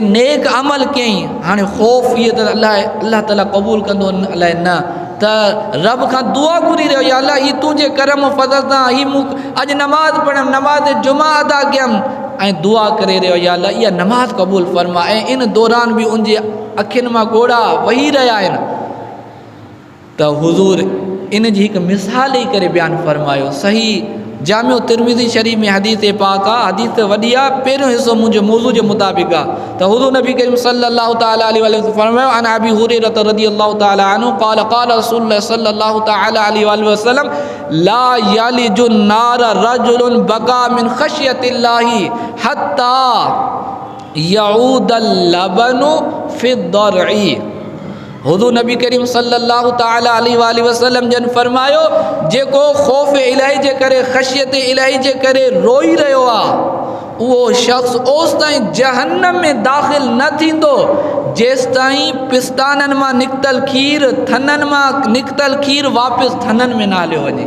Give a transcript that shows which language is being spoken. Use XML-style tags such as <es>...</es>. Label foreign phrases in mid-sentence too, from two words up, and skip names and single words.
<sd>नेक अमल कयईं, हाणे ख़ौफ़ इहे त</sd> <ar>الله تعالى</ar> <sd>क़बूल कंदो अलाए न, त रब खां दुआ घुरी रहियो,</sd> <ar>يا الله</ar> <sd>ही तुंहिंजे करम फज़ल सां ही मूं अॼु नमाज़ पढ़ियमि, नमाज़ जुमा अदा कयमि, ऐं दुआ करे रहियो</sd> <ar>يا الله</ar> <sd>इहा नमाज़ क़बूल फ़रमा, ऐं इन दौरान बि उनजे अखियुनि मां ॻोढ़ा वही रहिया आहिनि, त हुज़ूर इन जी हिकु मिसाल ॾेई करे बयानु फ़रमायो। सही जामियो तिरमिज़ी शरीफ़ में हदीस पाक आहे, हदीस त वॾी आहे, पहिरियों हिसो मुंहिंजे मौज़ू जे मुताबिक़ आहे, त हुज़ूर नबी करीम</sd> <ar>صلى الله تعالى عليه وسلم</ar> <sd>फरमायो,</sd> <ar>عن أبي هريرة رضي الله تعالى عنه قال قال رسول الله صلى الله تعالى عليه وسلم لا يلج النار رجل بكى من خشية الله حتى يعود اللبن في الضرع.</ar> <sd>हुज़ूर नबी करीम</sd> <ar>صلى الله تعالى عليه وسلم</ar> <sd>जन फरमायो, जेको ख़ौफ़ इलाही जे करे, ख़शियत इलाही जे करे रोई रहियो आहे, उहो शख़्स ओसि ताईं जहन्नम में दाख़िल न थींदो जेसि ताईं पिस्ताननि मां निकितल खीर, थननि मां निकितल खीर वापसि थननि में न हलियो वञे।</sd>